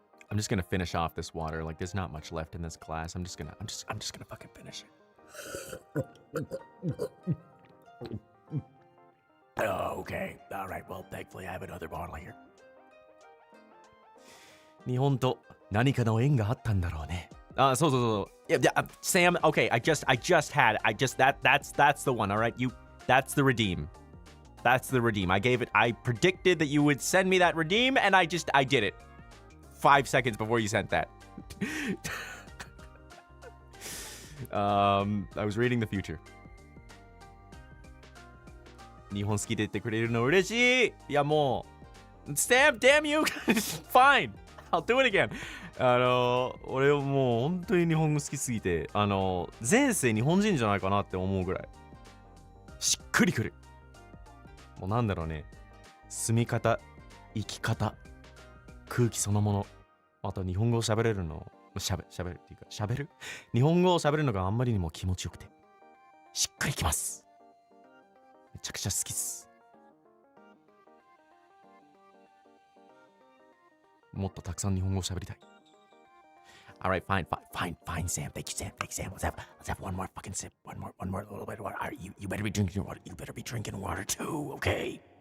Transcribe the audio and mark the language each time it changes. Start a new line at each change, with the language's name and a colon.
English: I'm just gonna finish off this water. Like, there's not much left in this glass. I'm just gonna fucking finish it. Oh, okay. All right. Well, thankfully, I have another bottle here.
Japanese: 日本と何かの縁があったんだろうね。そうそうそう。
English: Yeah, Sam. Okay, that's the one. All right, that's the redeem. That's the redeem. I predicted that you would send me that redeem, and I did it. 5 seconds before you sent that. I was reading the future.
Japanese: 日本好きで言ってくれるの嬉しい。いやもう
English: Sam, damn you. Fine. I'll do it again.
Japanese: 俺もう本当に日本好きすぎて、前世日本人じゃないかなって思うぐらいしっくりくる。もうなんだろうね、住み方、生き方、空気そのもの、あと日本語を喋れるの、喋るっていうか喋る？日本語を喋るのがあんまりにも気持ちよくてしっくりきます。めちゃくちゃ好きっす。もっとたくさん日本語を喋りたい。
English: Alright, fine, Sam. Thank you, Sam. Let's have one more fucking sip. One more little bit of water. Right, you better be drinking your water. You better be drinking water too, okay?